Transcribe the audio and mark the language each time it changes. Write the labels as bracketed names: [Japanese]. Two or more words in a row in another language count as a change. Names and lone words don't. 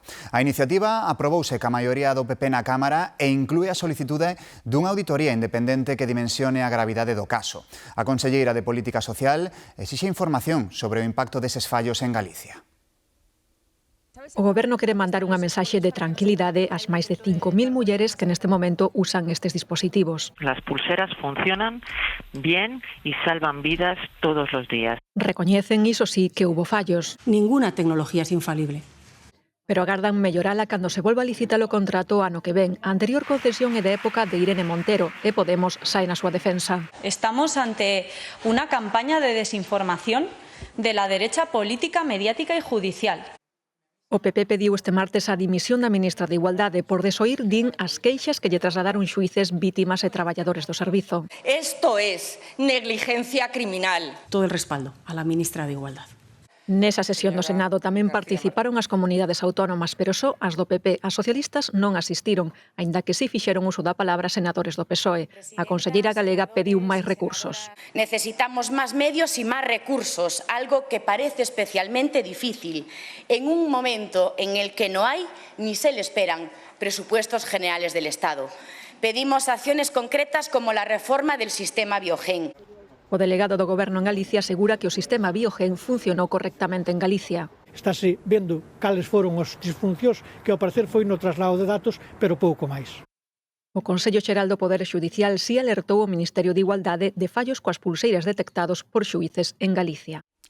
[Galician] A iniciativa aprobouse ca maioría do PP na Cámara e inclúe a solicitude dunha auditoría independente que dimensione a gravidade do caso. A conselleira de Política Social exixe información sobre o impacto deses fallos en Galicia. O Goberno quere mandar unha mensaxe de tranquilidade ás máis de 5.000 mulleres que neste momento usan estes dispositivos. [Spanish] Las pulseras funcionan bien y salvan vidas todos los días. [Galician] Recoñecen, iso sí, que [Spanish] hubo fallos. Ninguna tecnología es infalible. [Galician] Pero agardan mellorala cando se volva a licitar o contrato ano que ven. A anterior concesión é de época de Irene Montero e Podemos sae na súa defensa. Estamos ante unha campaña [Spanish] de desinformación de la derecha política, mediática y judicial. [Galician] O PP pediu este martes a dimisión da ministra de Igualdade por desoír, din, as queixas que lle trasladaron xuíces, vítimas e traballadores do servizo. [Spanish] Esto es negligencia criminal. Todo el respaldo a la ministra de Igualdad. [Galician] Nesa sesión do Senado tamén participaron as comunidades autónomas, pero só as do PP. As socialistas non asistiron, aínda que si fixeron uso da palabra senadores do PSOE. A conselleira galega pediu máis recursos. [Spanish] Necesitamos más medios y más recursos, algo que parece especialmente difícil en un momento en el que no hay ni se le esperan presupuestos generales del Estado. Pedimos acciones concretas como la reforma del sistema Biogen. [Galician] O delegado do Goberno en Galicia asegura que o sistema Biogen funcionou correctamente en Galicia. Estáse vendo cales foron as disfuncións que ao parecer foi no traslado de datos, pero pouco máis. O Consello Xeral do Poder Xudicial si alertou o Ministerio de Igualdade de fallos coas pulseiras detectados por xuíces en Galicia.